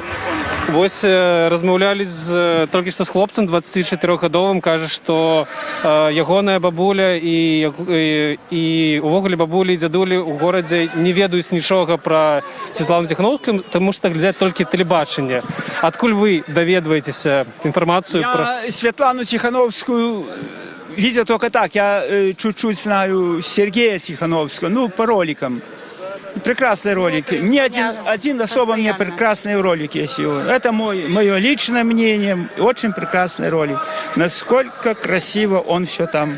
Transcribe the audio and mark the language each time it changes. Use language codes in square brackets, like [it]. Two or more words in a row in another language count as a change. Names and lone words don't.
[be] Вось размаўлялі толькі што з хлопцам 24гадовым, кажа, што ягоная бабуля і увогуле бабулі і дзядулі ў горадзе не ведаюць нічога пра Святлану Ціхановскую, таму што глядзяць толькі тэлебачанне. Адкуль вы даведваецеся інфармацыю [ru] про Светлану Тихановскую? Видел только так. Я чуть-чуть знаю Сергея Тихановского, ну, по роликам. Прекрасные ролики. Мне один особо мне прекрасный ролик есть его. Это мое личное мнение. Очень прекрасный ролик. Насколько красиво он все там.